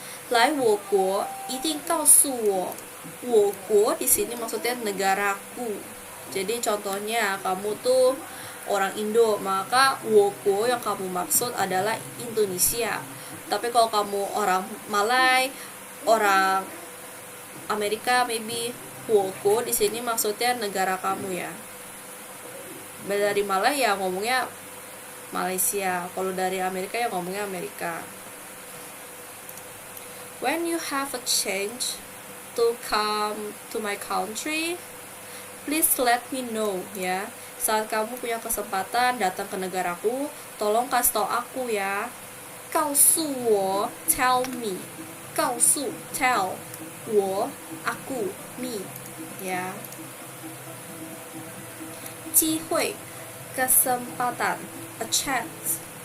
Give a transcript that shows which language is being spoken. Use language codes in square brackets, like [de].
[zh] 来我国一定告诉我，我国 [id] di sini maksudnya negaraku. Jadi contohnya kamu tuh orang Indo, maka [zh] 我国 [id] yang kamu maksud adalah Indonesia. Tapi kalau kamu orang Malay, orang Amerika [en] maybe, [zh] 我国 [id] di sini maksudnya negara kamu ya. Dari Malay ya ngomongnya Malaysia, kalau dari Amerika ya ngomongnya Amerika. [en] When you have a chance to come to my country, please let me know ya. [id] Saat kamu punya kesempatan datang ke negaraku, tolong kasih tau aku ya. [zh] 告诉我 [en] tell me. [zh] 告诉 tell 我 [id] aku [zh] me ya. 机会 [id] kesempatan [en] a chance.